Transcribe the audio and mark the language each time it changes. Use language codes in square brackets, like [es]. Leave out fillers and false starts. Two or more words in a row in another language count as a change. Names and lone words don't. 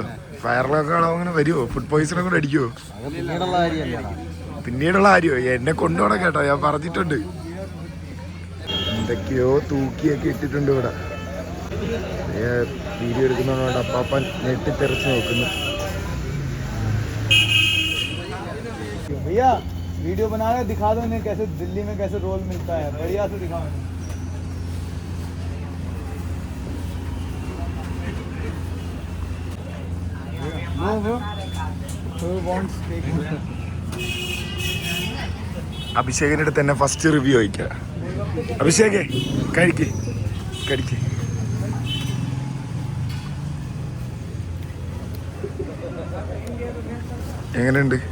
[ml] വയറിലൊക്കെ അങ്ങനെ വരുമോ? [en] food poisoning [ml] കൂടെ അടിക്കുമോ? പിന്നീടുള്ള കാര്യമോ? എന്നെ കൊണ്ടുപോകണം കേട്ടോ, ഞാൻ പറഞ്ഞിട്ടുണ്ട്. എന്തൊക്കെയോ തൂക്കിയൊക്കെ ഇട്ടിട്ടുണ്ട് ഇവിടെ. വീഡിയോ എടുക്കുന്നതുകൊണ്ട് അപ്പാപ്പൻ ഞെട്ടിത്തെറിച്ച് നോക്കുന്നു. [hi] भैया वीडियो बना रहे, दिखा दो इन्हें कैसे दिल्ली में कैसे रोल मिलता है. बढ़िया से दिखाओ. [ml] അഭിഷേകിൻ്റെ അടുത്ത് തന്നെ [en] first review [ml] ചോദിക്കാം. അഭിഷേകേ കഴിക്ക്. എങ്ങനെയുണ്ട്?